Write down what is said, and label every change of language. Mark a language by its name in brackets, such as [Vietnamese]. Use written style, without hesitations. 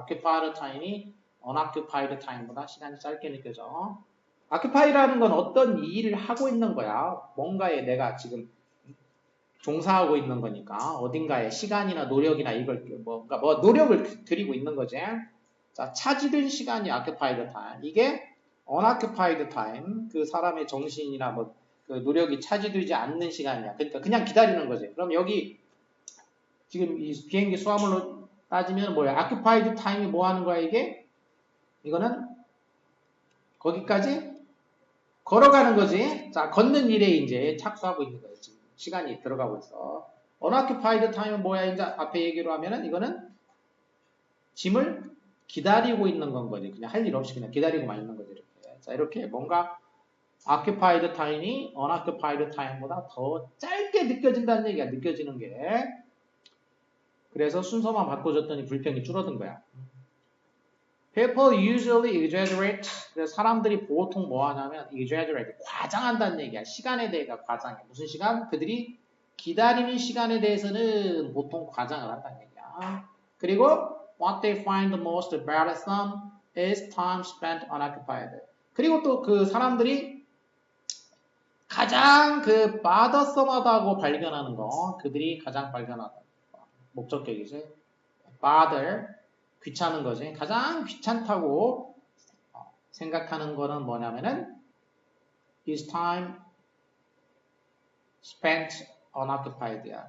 [Korean] occupied time이 unoccupied time보다 시간이 짧게 느껴져. occupy라는 건 어떤 일을 하고 있는 거야. 뭔가에 내가 지금 종사하고 있는 거니까 어딘가에 시간이나 노력이나 이걸 뭔가 노력을 들이고 있는 거지. 자, 차지된 시간이 occupied time. 이게 unoccupied time. 그 사람의 정신이나 그 노력이 차지되지 않는 시간이야. 그러니까 그냥 기다리는 거지. 그럼 여기 지금 이 비행기 수화물로 따지면 뭐야? occupied time이 뭐 하는 거야, 이게? 이거는 거기까지 걸어가는 거지. 자, 걷는 일에 이제 착수하고 있는 거예요. 지금 시간이 들어가고 있어. unoccupied time은 뭐야? 이제 앞에 얘기로 하면은 이거는 짐을 기다리고 있는 건 거지. 그냥 할 일 없이 그냥 기다리고만 있는 거지. 이렇게. 자, 이렇게 뭔가 occupied time이 unoccupied time보다 더 짧게 느껴진다는 얘기야. 느껴지는 게. 그래서 순서만 바꿔줬더니 불평이 줄어든 거야. [English] People usually exaggerate. [Korean] 그래서 사람들이 보통 뭐 하냐면 exaggerate. 과장한다는 얘기야. 시간에 대해 과장해. 무슨 시간? 그들이 기다리는 시간에 대해서는 보통 과장을 한다는 얘기야. 그리고 [English] what they find the most bothersome is time spent unoccupied. [Korean] 그리고 또 그 사람들이 가장 그 bothersom하다고 발견하는 거, 그들이 가장 발견하는 목적격이지. bother, 귀찮은 거지. 가장 귀찮다고 생각하는 거는 뭐냐면은 [English] is time spent unoccupied [Korean] 야.